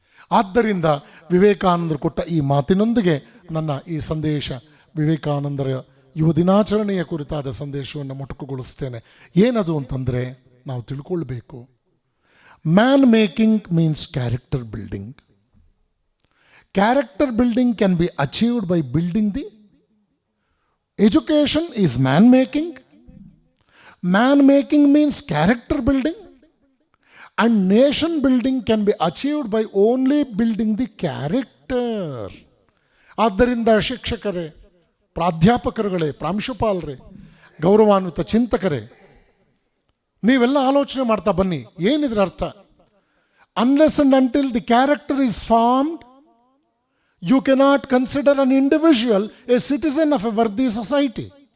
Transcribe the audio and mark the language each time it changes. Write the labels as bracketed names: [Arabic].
[Kannada] ಆದ್ದರಿಂದ ವಿವೇಕಾನಂದರು ಕೊಟ್ಟ ಈ ಮಾತಿನೊಂದಿಗೆ ನನ್ನ ಈ ಸಂದೇಶ, ವಿವೇಕಾನಂದರ ಯುವ ದಿನಾಚರಣೆಯ ಕುರಿತಾದ ಸಂದೇಶವನ್ನು ಮೊಟಕುಗೊಳಿಸ್ತೇನೆ. ಏನದು ಅಂತಂದರೆ, ನಾವು ತಿಳ್ಕೊಳ್ಬೇಕು, [English] Man making means character building. Character building can be achieved by building the education is man making. Man making means character building, and nation building can be achieved by only building the character. [Kannada] ಆದ್ದರಿಂದ ಶಿಕ್ಷಕರೇ, ಪ್ರಾಧ್ಯಾಪಕರುಗಳೇ, ಪ್ರಾಂಶುಪಾಲರೇ, ಗೌರವಾನ್ವಿತ ಚಿಂತಕರೇ, ನೀವೆಲ್ಲ ಆಲೋಚನೆ ಮಾಡ್ತಾ ಬನ್ನಿ, ಏನಿದ್ರ ಅರ್ಥ? [English] Unless and until the character is formed, you cannot consider an individual a citizen of a worthy society.